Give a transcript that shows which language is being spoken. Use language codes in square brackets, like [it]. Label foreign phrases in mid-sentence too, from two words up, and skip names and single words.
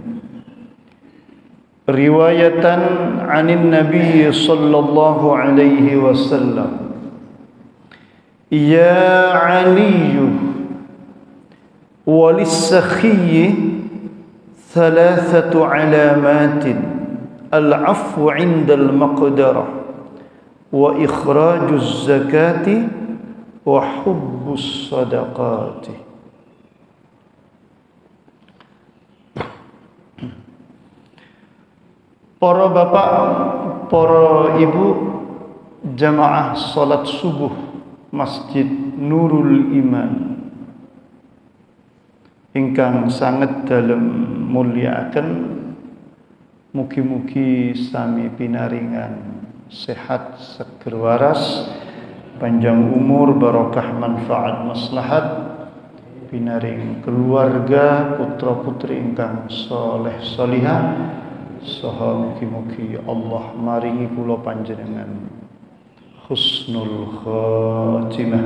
[ar] رواية عن النبي صلى الله عليه وسلم: يا علي وللسخي ثلاثة علامات: العفو عند المقدرة وإخراج الزكاة وحب الصدقات. [id] Para bapak, para ibu, jamaah salat subuh Masjid Nurul Iman [jv] ingkang sanget dalem mulyakaken, mugi-mugi sami pinaringan sehat seger waras, panjang umur, barokah manfaat maslahat, pinaring keluarga putra putri ingkang soleh solihah, saha mugi-mugi Allah maringi kula panjenengan [ar] حسن الخاتمة.